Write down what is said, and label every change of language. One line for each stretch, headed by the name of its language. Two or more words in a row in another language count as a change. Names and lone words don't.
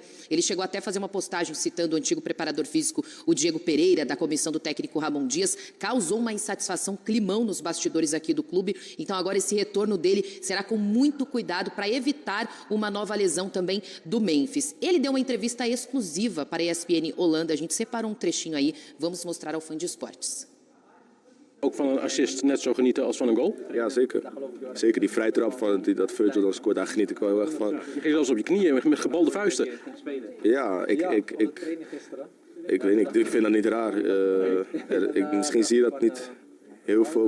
Portuguese: Ele chegou até a fazer uma postagem citando o antigo preparador físico, o Diego Pereira, da comissão do técnico Ramon Dias, causou uma insatisfação, climão nos bastidores aqui do clube, então agora esse retorno dele será com muito cuidado para evitar uma nova lesão também do Memphis. Ele deu uma entrevista exclusiva para a ESPN Holanda, a gente separou um trechinho aí, vamos mostrar ao Fã de Esportes.
Dutch: Ook van een assist net zo genieten als van een goal? Ja, zeker. Zeker die vrije trap van dat Virgil dan scoort, daar geniet ik wel heel erg van. Je ging zelfs op je knieën met gebalde vuisten. Ja, ik weet niet, ik vind dat niet raar. Misschien zie je dat niet heel veel.